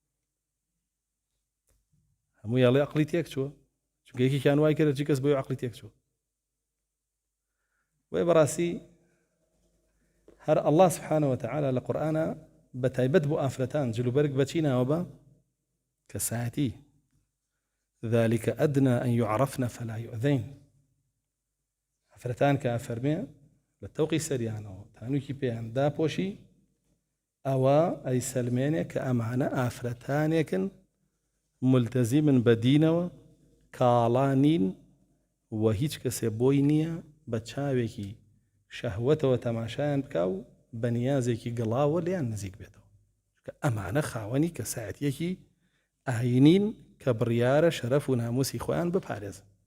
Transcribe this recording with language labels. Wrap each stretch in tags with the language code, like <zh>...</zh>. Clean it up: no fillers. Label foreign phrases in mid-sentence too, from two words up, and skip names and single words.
<ckb>هەموو یاڵێ عەقڵی تێک چووە، چونکە یەکێکیان وای کرد هەرچی کەس بۆی عەقڵی تێک چووە. وێ بەڕاستی هەر ئەڵڵا</ckb> <ar>سبحانه وتعالى</ar> <ckb>لە قورئانە بە تایبەت بۆ ئافرەتان جلوبەرگ بەچی ناوە؟ بە کەسایەتی.</ckb> <ar>ذلك أدنى أن يعرفن فلا يؤذين.</ar> <ckb>ئافرەتان کە فەرمێ لە تەوقی سەریانەوە تانووکی پێیان داپۆشی، ئەوە ئەی سەلمێنێ کە ئەمانە ئافرەتانێکن ملتەزیمن بە دینەوە، کاڵانین و هیچ کەسێ بۆی نییە بە چاوێکی شەهوەتەوە تەماشایان بکا و بە نیازێکی گڵاوە لیان نزیک بێتەوە، کە ئەمانە خاوەنی کەسایەتیەکی ئاینین کە بڕیارە شەرەف و ناموسی خۆیان بپارێزن.</ckb>